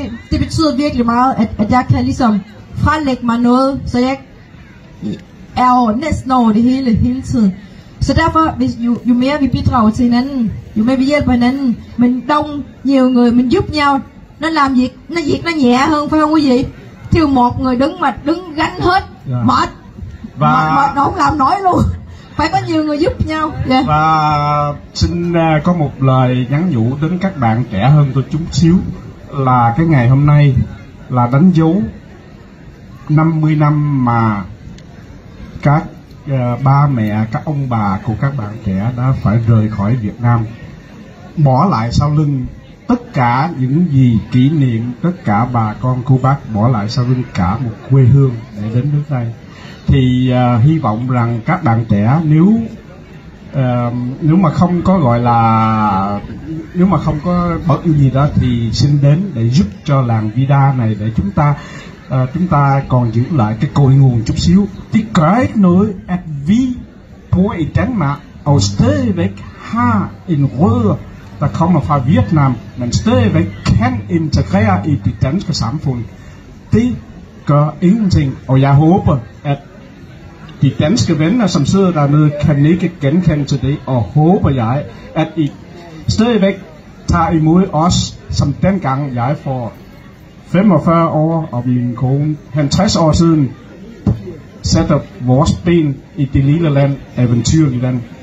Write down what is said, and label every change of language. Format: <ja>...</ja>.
<da>Det betyder virkelig meget, at jeg kan ligesom frelægge mig noget, så jeg er næsten over det hele tiden. Så derfor, jo mere vi bidrager til hinanden, jo mere vi hjælper hinanden,</da> <vi>mình đông nhiều người, mình giúp nhau, nó làm việc nó nhẹ hơn, phải không quý vị? Thiếu một người đứng gánh hết, mệt nó không làm nổi luôn. Phải có nhiều người giúp nhau. Và xin có một lời nhắn nhủ đến các bạn trẻ hơn tôi chút xíu, là cái ngày hôm nay là đánh dấu 50 năm mà các ba mẹ, các ông bà của các bạn trẻ đã phải rời khỏi Việt Nam, bỏ lại sau lưng tất cả những gì kỷ niệm, tất cả bà con cô bác bỏ lại sau lưng cả một quê hương để đến nước này. Thì hy vọng rằng các bạn trẻ nếu mà không có gọi là, nếu mà không có bất gì đó thì xin đến để giúp cho làng Vida này, để chúng ta chúng ta còn giữ lại cái cội nguồn chút xíu.</vi> <da>Det gør ikke noget, at vi bor i Danmark og stadigvæk har en rødder, der kommer fra Vietnam, men stadigvæk kan integrere i det danske samfund. Det gør ingenting, og jeg håber, at de danske venner, som sidder dernede, kan ikke genkende til det, og håber jeg, at I stadigvæk tager imod os, som dengang jeg for 45 år og min kone 50 år siden sætter vores ben i det lille land, eventyrlige land.</da>